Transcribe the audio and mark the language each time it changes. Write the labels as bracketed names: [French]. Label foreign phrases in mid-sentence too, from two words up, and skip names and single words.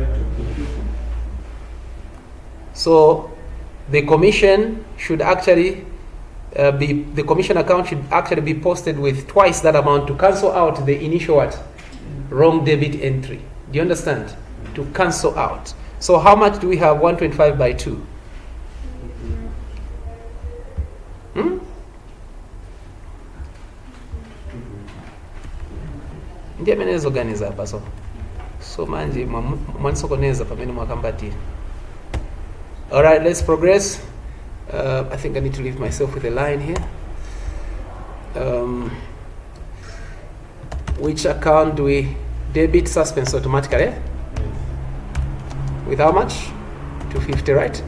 [English] So the commission should actually the commission account should actually be posted with twice that amount to cancel out the initial what? Wrong debit entry. Do you understand? To cancel out. So how much do we have? 125 by 2. [Nyanja] Ndiye ameneza organiza hapa so manje mwansokoneza pamene mwakambati. [English] All right, let's progress. I think I need to leave myself with a line here. Which account do we debit suspense automatically? With how much? 250, right?